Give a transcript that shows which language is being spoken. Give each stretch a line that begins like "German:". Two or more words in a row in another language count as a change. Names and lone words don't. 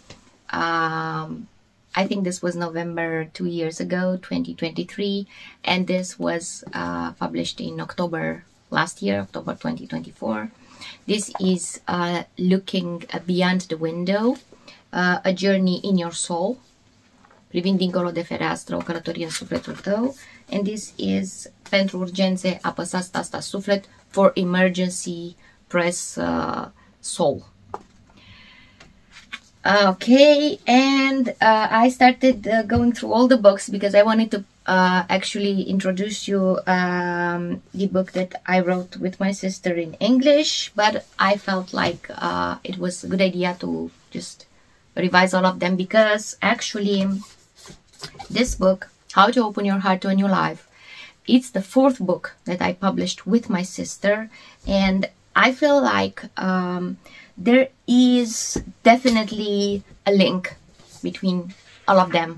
English: I think this was November 2 years ago, 2023, and this was published in October last year, October 2024. This is Looking Beyond the Window, A Journey in Your Soul, privind dincolo de fereastră, o călătorie în sufletul tău. And this is Pentru urgențe, apăsați tasta suflet, for emergency, press soul. Okay, and I started going through all the books because I wanted to actually introduce you the book that I wrote with my sister in English, but I felt like it was a good idea to just revise all of them, because actually this book, How to Open Your Heart to a New Life, it's the fourth book that I published with my sister, and I feel like there is definitely a link between all of them.